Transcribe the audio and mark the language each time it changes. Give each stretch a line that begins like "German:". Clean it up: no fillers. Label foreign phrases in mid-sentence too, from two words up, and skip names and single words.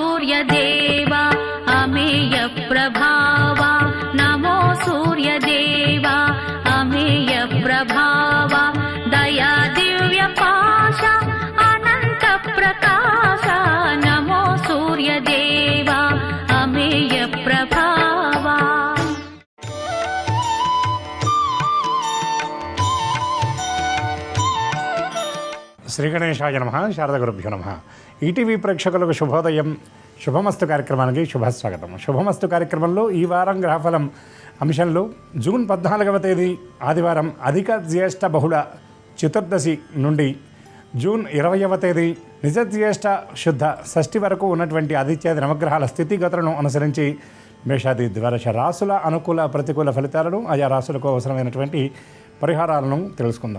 Marathi: सूर्यदेवा अमेय प्रभावा नमो सूर्यदेवा अमेय प्रभावा दया दिव्य पाशा अनंत प्रकाशा नमो सूर्यदेवा अमेय प्रभावा।
Sanskrit: శ్రీ గణేశాయ నమః. శారద గురుభ్యో నమః.
Telugu: ఈటీవీ ప్రేక్షకులకు శుభోదయం. శుభమస్తు కార్యక్రమానికి శుభస్వాగతం. శుభమస్తు కార్యక్రమంలో ఈ వారం గ్రహఫలం అంశంలో జూన్ 14వ తేదీ ఆదివారం అధిక జ్యేష్ఠ బహుళ చతుర్దశి నుండి జూన్ 20వ తేదీ నిజ జ్యేష్ఠ శుద్ధ షష్ఠి వరకు ఉన్నటువంటి ఆదిత్యాది నవగ్రహాల స్థితిగతులను అనుసరించి మేషాది ద్వాదశ రాసుల అనుకూల ప్రతికూల ఫలితాలను ఆయా రాసులకు అవసరమైనటువంటి పరిహారాలను తెలుసుకుందాం.